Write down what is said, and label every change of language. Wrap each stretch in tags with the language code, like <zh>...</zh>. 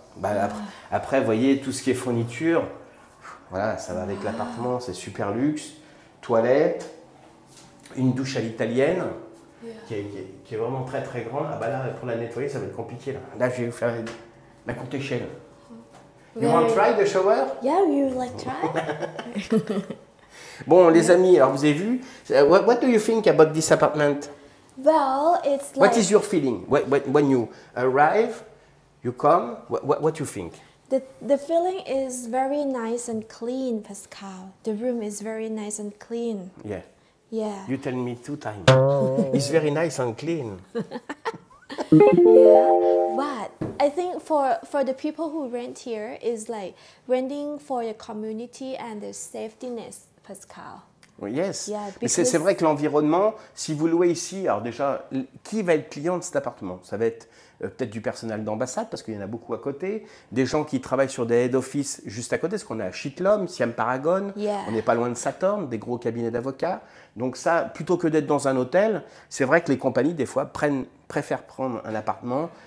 <fr>Bah, après, vous voyez, tout ce qui est fourniture, voilà, ça va avec l'appartement, c'est super luxe. Toilette, une douche à l'italienne, qui est vraiment très très grande. Ah bah là, pour la nettoyer, ça va être compliqué. Là, je vais vous faire la courte échelle.</fr> <en>You want to try the shower? Yeah, you like try?</en> <fr>Bon, les amis, alors vous avez vu,</fr> <en>what do you think about this apartment? Well, it's like... What is your feeling? When you arrive, you come, what you think? The feeling is very nice and clean, Pascal. The room is very nice and clean. Yeah. Yeah. You tell me 2 times. It's very nice and clean. Yeah. But I think for the people who rent here is like renting for the community and the safetyness, Pascal. Yes. Yeah,</en> <fr>Mais c'est</fr> <en>because-</en> <fr>vrai que l'environnement, si vous louez ici, alors déjà, qui va être client de cet appartement? Ça va être peut-être du personnel d'ambassade, parce qu'il y en a beaucoup à côté, des gens qui travaillent sur des head office juste à côté, parce qu'on est à Chitlom, Siam Paragon,</fr> <en>Yeah.</en> <fr>on n'est pas loin de Saturn, des gros cabinets d'avocats. Donc ça, plutôt que d'être dans un hôtel, c'est vrai que les compagnies, des fois, préfèrent prendre un appartement.</fr>